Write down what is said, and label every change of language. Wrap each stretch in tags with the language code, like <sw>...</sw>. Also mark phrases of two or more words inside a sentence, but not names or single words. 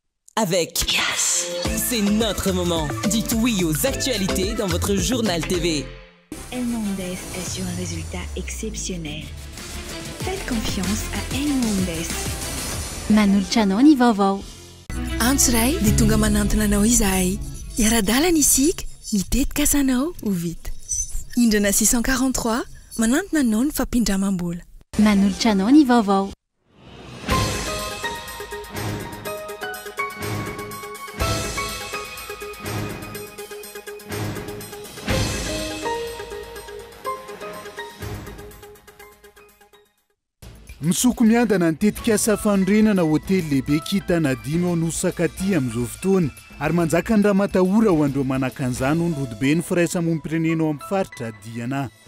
<fr>avec Yes. C'est notre moment. Dites oui aux actualités dans votre journal TV. El Mondes assure un résultat exceptionnel. Faites confiance à El Mondes.</fr> <mg>Manolotra anao ny vaovao. Antsoray dia tonga manantona anao izahay. Iara-dalana isika, mitetika asanao ho vita. Indrana 643 manantona anao ny fampindramam-bola. Manolotra anao ny vaovao. Misoko miandana nitetika asa fanorenana hôtely lehibe kitana 5 ao Nosy amin'izao fotoana ary manjaka ny raha matahora ho andreo manakan'izany ny rodibe ny firaisamonim-pirenena ao amin'ny faritra Diana.</mg>